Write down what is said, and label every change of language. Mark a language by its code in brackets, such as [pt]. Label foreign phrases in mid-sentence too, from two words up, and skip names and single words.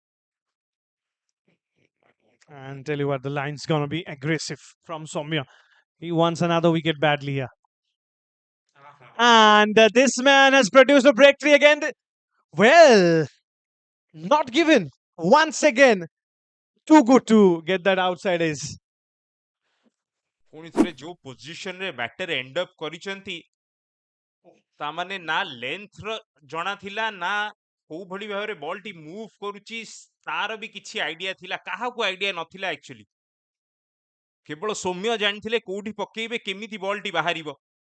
[en] And tell you what, the line's gonna be aggressive from Soumya. He wants another wicket badly here. And this man has produced a breakthrough again. Well, not given. Once again, too good to get that outside edge. [or] ପୁଣି ଥରେ ଯୋଉ ପୋଜିସନରେ ବ୍ୟାଟର [en] end up [or] କରିଛନ୍ତି ତାମାନେ ନା ଲେନ୍ଥ ର ଜଣା ଥିଲା ନା କୋଉ ଭଳି ଭାବରେ ବଲ୍ ଟି ମୁଭ୍ କରୁଛି ତାର ବି କିଛି ଆଇଡିଆ ଥିଲା କାହାକୁ ଆଇଡିଆ ନଥିଲା ଆକ୍ଚୁଆଲି କେବଳ ସୌମ୍ୟ ଜାଣିଥିଲେ କୋଉଠି ପକେଇବେ କେମିତି ବଲ୍ ଟି ବାହାରିବ